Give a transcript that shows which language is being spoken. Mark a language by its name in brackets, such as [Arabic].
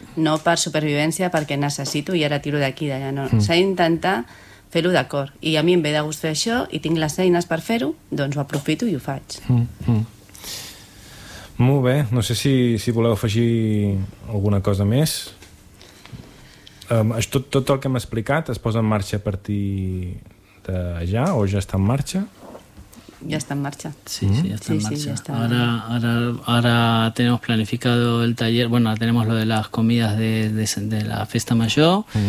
[Spanish] No para supervivencia, porque necesito y ahora tiro de aquí, de allá. No. Se intenta hacerlo de acuerdo. Y a mí me ve de gusto eso y tengo las eines para hacerlo, entonces lo aprofito y lo hago. Muy bien. [Catalan] No sé si voleu afegir alguna cosa más. Tot el que hem explicat es posa en marxa a partir de ja o ja està en marxa? [Spanish] Ya está en marcha. Sí, ya está en marcha. Ahora tenemos planificado el taller. Bueno, tenemos lo de las comidas de la Festa Major.